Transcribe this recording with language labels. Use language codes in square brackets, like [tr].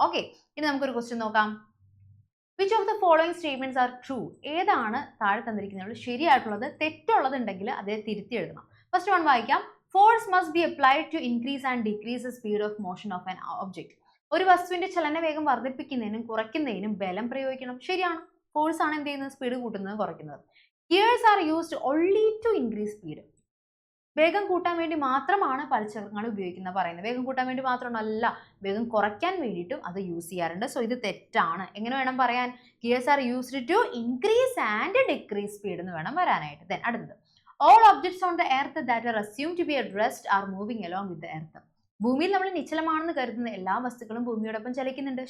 [ml] Okay, ഇനി നമുക്കൊരു question നോക്കാം. [en] Which of the following statements are true? [ml] ഏതാണ് താഴെ തന്നിരിക്കുന്നത് ശരിയായിട്ടുള്ളത്? തെറ്റുള്ളത് ഉണ്ടെങ്കിൽ അതേ തിരുത്തി എഴുതണം. ഫസ്റ്റ് വൺ വായിക്കാം. [en] Force must be applied to increase and decrease the speed of motion of an object. [ml] ഒരു വസ്തുവിന്റെ ചലനവേഗം വർദ്ധിപ്പിക്കുന്നതിനും കുറയ്ക്കുന്നതിനും ബലം പ്രയോഗിക്കണം. ശരിയാണ്, ഫോഴ്സ് ആണ് എന്ത് ചെയ്യുന്നത്? സ്പീഡ് കൂട്ടുന്നതും കുറയ്ക്കുന്നത്. [en] Gears are used only to increase speed. [ml] വേഗം കൂട്ടാൻ വേണ്ടി മാത്രമാണ് പൽചക്രങ്ങൾ ഉപയോഗിക്കുന്നത് പറയുന്നത്. വേഗം കൂട്ടാൻ വേണ്ടി മാത്രമല്ല, വേഗം കുറയ്ക്കാൻ വേണ്ടിയിട്ടും അത് യൂസ് ചെയ്യാറുണ്ട്. സോ ഇത് തെറ്റാണ്. എങ്ങനെ വേണം പറയാൻ? [en] Gears are used to increase and decrease speed [ml] എന്ന് വേണം വരാനായിട്ട്. [en] Then [ml] അടുത്തത്, [en] all objects on the earth that are assumed to be at rest are moving along with the earth. [ml] ഭൂമിയിൽ നമ്മൾ നിശ്ചലമാണെന്ന് കരുതുന്ന എല്ലാ വസ്തുക്കളും ഭൂമിയോടൊപ്പം ചലിക്കുന്നുണ്ട്.